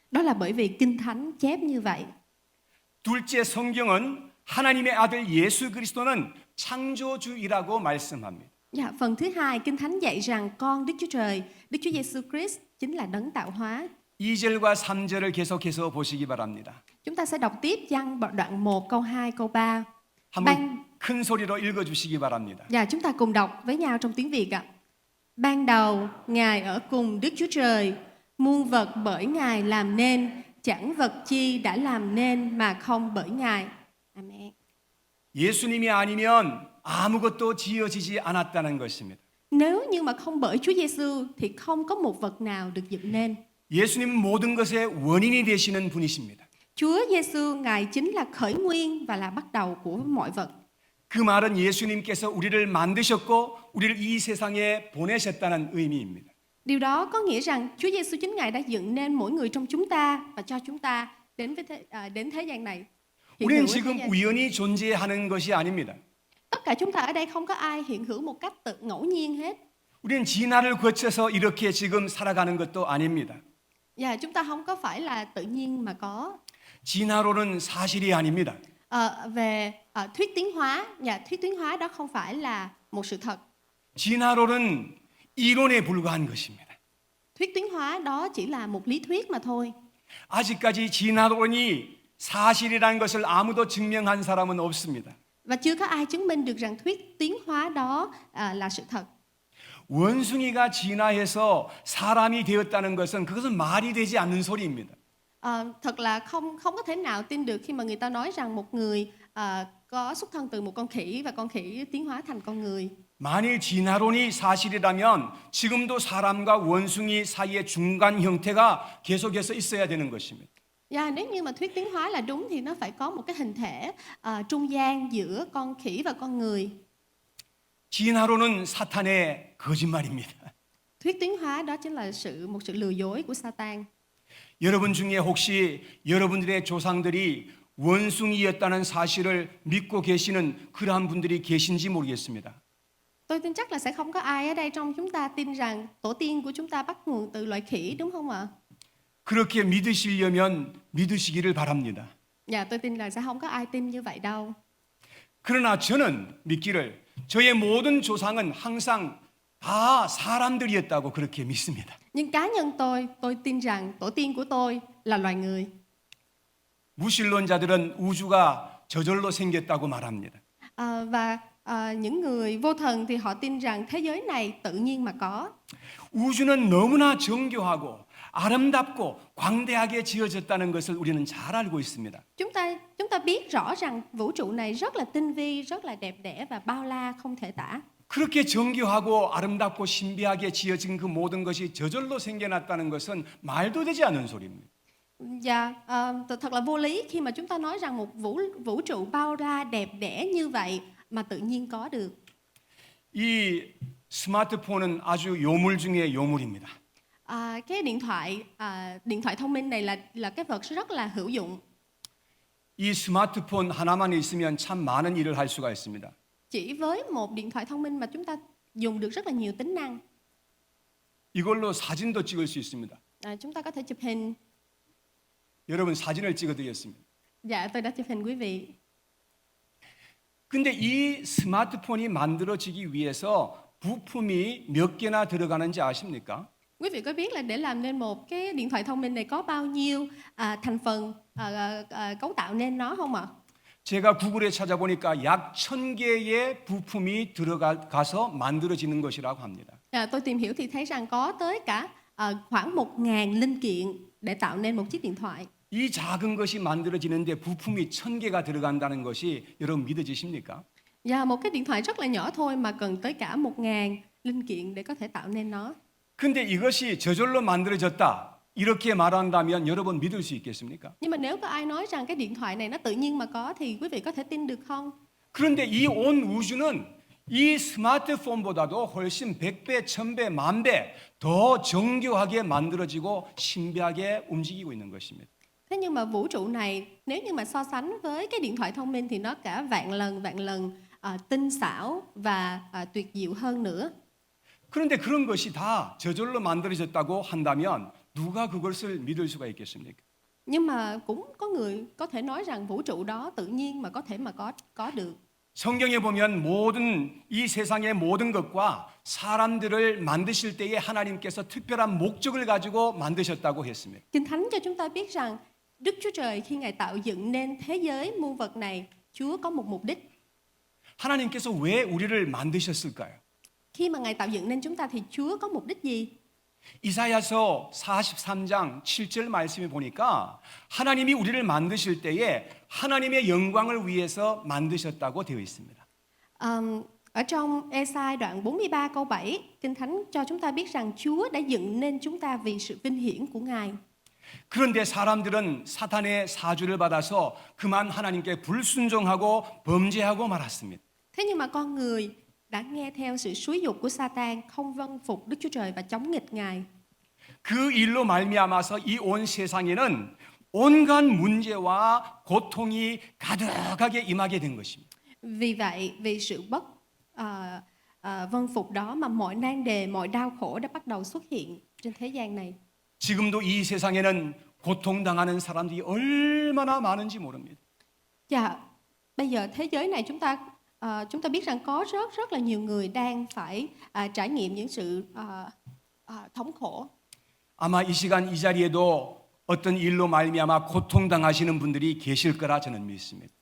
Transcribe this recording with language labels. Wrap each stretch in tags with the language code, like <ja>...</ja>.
<vi>Đó là bởi vì Kinh Thánh chép như vậy.</vi> <ko>둘째, 성경은 하나님의 아들 예수 그리스도는 창조주이라고 말씀합니다.</ko> <vi>Phần thứ hai, Kinh Thánh dạy rằng con Đức Chúa Trời, Đức Chúa Giêsu Christ chính là đấng tạo hóa.</vi> <ko>2절과 3절을 계속해서 보시기 바랍니다.</ko> <vi>Chúng ta sẽ đọc tiếp Giăng đoạn 1 câu 2 câu 3.</vi> <ko>한번 큰 소리로 읽어 주시기 바랍니다.</ko> <vi>Và chúng ta cùng đọc với nhau trong tiếng Việt ạ. Ban đầu, Ngài ở cùng Đức Chúa Trời, muôn vật bởi Ngài làm nên, chẳng vật chi đã làm nên mà không bởi Ngài. Amen.</vi> <ko>예수님이 아니면 아무것도 지어지지 않았다는 것입니다.</ko> <vi>Nếu như mà không bởi Chúa Giêsu thì không có một vật nào được dựng nên.</vi> <ko>예수님은 모든 것의 원인이 되시는 분이십니다.</ko> <vi>Chúa Giêsu Ngài chính là khởi nguyên và là bắt đầu của mọi vật.</vi> <ko>그 말은 예수님께서 우리를 만드셨고 우리를 이 세상에 보내셨다는 의미입니다.</ko> <vi>Điều đó có nghĩa rằng Chúa Giêsu chính Ngài đã dựng nên mỗi người trong chúng ta và cho chúng ta đến thế gian này. Hiện</vi> <ko>우리는</ko> <vi>hữu ở thế</vi> <ko>지금</ko> <vi>gian.</vi> <ko>우연히 존재하는 것이 아닙니다.</ko> <vi>Tất cả chúng ta ở đây không có ai hiện hữu một cách tự ngẫu nhiên hết.</vi> <ko>우리는 진화를 거쳐서 이렇게 지금 살아가는 것도 아닙니다.</ko> <vi>Và chúng ta không có phải là tự nhiên mà có.</vi> <ko>진화론은 사실이 아닙니다.</ko> <vi>Về thuyết tiến hóa, thuyết tiến hóa đó không phải là một sự thật.</vi> <ko>진화론은 이론에 불과한 것입니다.</ko> <vi>Thuyết tiến hóa đó chỉ là một lý thuyết mà thôi.</vi> <ko>아직까지 진화론이 사실이라는 것을 아무도 증명한 사람은 없습니다.</ko> <vi>Và chưa có ai chứng minh được rằng thuyết tiến hóa đó là sự thật.</vi> <ko>원숭이가 진화해서 사람이 되었다는 것은 그것은 말이 되지 않는 소리입니다.</ko> <vi>Thật là không có thể nào tin được khi mà người ta nói rằng một người có xuất thân từ một con khỉ và con khỉ tiến hóa thành con người.</vi> <ko>만일 진화론이 사실이라면 지금도 사람과 원숭이 사이의 중간 형태가 계속해서 있어야 되는 것입니다.</ko> <vi>Nếu như mà thuyết tiến hóa là đúng thì nó phải có một cái hình thể trung gian giữa con khỉ và con người.</vi> <ko>진화론은 사탄의 거짓말입니다.</ko> <vi>Thuyết tiến hóa đó chính là một sự lừa dối của Satan.</vi> <ko>여러분 중에 혹시 여러분들의 조상들이 원숭이였다는 사실을 믿고 계시는 그러한 분들이 계신지 모르겠습니다.</ko> <vi>Tôi tin chắc là sẽ không có ai ở đây trong chúng ta tin rằng tổ tiên của chúng ta bắt nguồn từ loài khỉ, đúng không ạ?</vi> <ko>그렇게 믿으시려면 믿으시기를 바랍니다.</ko> <vi>Tôi tin là sẽ không có ai tin như vậy đâu.</vi> <ko>그러나 저는 믿기를 저의 모든 조상은 항상 다 사람들이었다고 그렇게 믿습니다.</ko> <vi>Nhưng cá nhân tôi tin rằng tổ tiên của tôi là loài người.</vi> <ko>무신론자들은 우주가 저절로 생겼다고 말합니다.</ko> <vi>Và những người vô thần thì họ tin rằng thế giới này tự nhiên mà có.</vi> <ko>우주는 너무나 정교하고 아름답고 광대하게 지어졌다는 것을 우리는 잘 알고 있습니다.</ko> <vi>Chúng ta biết rõ rằng vũ trụ này rất là tinh vi, rất là đẹp đẽ và bao la không thể tả.</vi> <ko>그렇게 정교하고 아름답고 신비하게 지어진 그 모든 것이 저절로 생겨났다는 것은 말도 되지 않는 소리입니다.</ko> <vi>Và thật là vô lý khi mà chúng ta nói rằng một vũ trụ bao la đẹp đẽ như vậy mà tự nhiên có được.</vi> <ko>이 스마트폰은 아주 요물 중에 요물입니다.</ko> <vi>Cái điện thoại thông minh này là cái vật rất là hữu dụng.</vi> <ko>이 스마트폰 하나만 있으면 참 많은 일을 할 수가 있습니다.</ko> <vi>Chỉ với một điện thoại thông minh mà chúng ta dùng được rất là nhiều tính năng.</vi> <ko>이걸로 사진도 찍을 수 있습니다.</ko> <vi>Chúng ta có thể chụp hình.</vi> <ko>여러분 사진을 찍어드리겠습니다.</ko> <vi>Tôi đã chụp hình quý vị.</vi> <ko>근데 이 스마트폰이 만들어지기 위해서 부품이 몇 개나 들어가는지 아십니까?</ko> <vi>Quý vị có biết là để làm nên một cái điện thoại thông minh này có bao nhiêu thành phần cấu tạo nên nó không ạ?</vi> <ko>제가 구글에 찾아보니까 약 1000개의 부품이 들어가서 만들어지는 것이라고 합니다.</ko> <vi>Tôi tìm hiểu thì thấy rằng có tới cả khoảng 1.000 linh kiện để tạo nên một chiếc điện thoại.</vi> <ko>이 작은 것이 만들어지는데 부품이 1,000개가 들어간다는 것이 여러분 믿어지십니까?</ko> <vi>Và một cái điện thoại rất là nhỏ thôi mà cần tới cả 1.000 linh kiện để có thể tạo nên nó.</vi> <ko>근데 이것이 저절로 만들어졌다. 이렇게 말한다면 여러분 믿을 수 있겠습니까?</ko> <vi>Nhưng mà nếu có ai nói rằng cái điện thoại này nó tự nhiên mà có thì quý vị có thể tin được không?</vi> <ko>그런데 이 온 우주는 이 스마트폰보다도 훨씬 100배, 1000배, 10,000배 더 정교하게 만들어지고 신비하게 움직이고 있는 것입니다.</ko> <vi>Thế nhưng mà vũ trụ này nếu như mà so sánh với cái điện thoại thông minh thì nó cả vạn lần tinh xảo và tuyệt diệu hơn nữa.</vi> <ko>그런데 그런 것이 다 저절로 만들어졌다고 한다면 누가 그것을 믿을 수가 있겠습니까?</ko> <vi>Nhưng mà cũng có người có thể nói rằng vũ trụ đó tự nhiên mà có thể mà có được.</vi> <ko>성경에 보면 모든 이 세상의 모든 것과 사람들을 만드실 때에 하나님께서 특별한 목적을 가지고 만드셨다고 했습니다.</ko> <vi>Kinh Thánh cho chúng ta biết rằng Đức Chúa Trời khi Ngài tạo dựng nên thế giới muôn vật này, Chúa có một mục đích.</vi> <ko>하나님께서 왜 우리를 만드셨을까요?</ko> <vi>Khi mà Ngài tạo dựng nên chúng ta thì Chúa có mục đích gì?</vi> <ko>이사야서 43장 7절 말씀에 보니까 하나님이 우리를 만드실 때에 하나님의 영광을 위해서 만드셨다고 되어 있습니다.</ko> <vi>Ở trong Ê-sai đoạn 43 câu 7, Kinh Thánh cho chúng ta biết rằng Chúa đã dựng nên chúng ta vì sự vinh hiển của Ngài.</vi> <ko>그런데 사람들은 사탄의 사주를 받아서 그만 하나님께 불순종하고 범죄하고 말았습니다.</ko> <vi>Thế nhưng mà con người đã nghe theo sự xúi giục của Sa-tan, không vâng phục Đức Chúa Trời và chống nghịch Ngài.</vi> <ko>그 일로 말미암아서 이 온 세상에는 온갖 문제와 고통이 가득하게 임하게 된 것입니다.</ko> <vi>Vì vậy, vì sự bất vâng phục đó mà mọi nan đề, mọi đau khổ đã bắt đầu xuất hiện trên thế gian này.</vi> <ko>지금도 이 세상에는 고통당하는 사람들이 얼마나 많은지 모릅니다.</ko> <vi>Dạ, bây giờ thế giới này chúng ta biết rằng có rất là nhiều người đang phải trải nghiệm những sự thống khổ.</vi> <ko>아마 이 시간 이 자리에도 어떤 일로 말미암아 고통당하시는 분들이 계실 거라 저는 믿습니다.</ko>